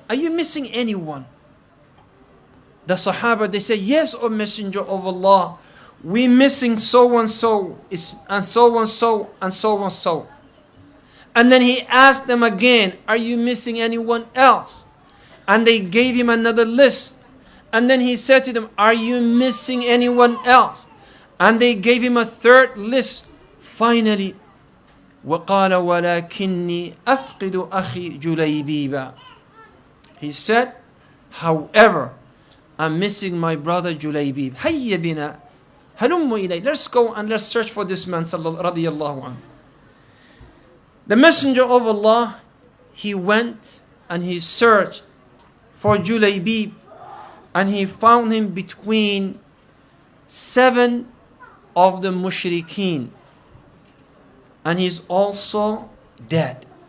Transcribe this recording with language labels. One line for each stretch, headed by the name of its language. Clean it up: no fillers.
English: Are you missing anyone? The Sahaba, they say, yes, O Messenger of Allah, we missing so and so, and so and so, and so and so. And then he asked them again, are you missing anyone else? And they gave him another list. And then he said to them, are you missing anyone else? And they gave him a third list. Finally,
Arabic: وَقَالَ وَلَكِنِّي أَفْقِدُ أَخِي جُلَيْبِيبًا.
English: He said, however, I'm missing my brother Julaybib.
Arabic: هَيَّ بِنَا هَلُمُّ إِلَيْهِ.
English: Let's go and let's search for this man radiyallahu anhu. The Messenger of Allah, he went and he searched for Julaybib, and he found him between 7 of the mushrikeen, and he's also dead.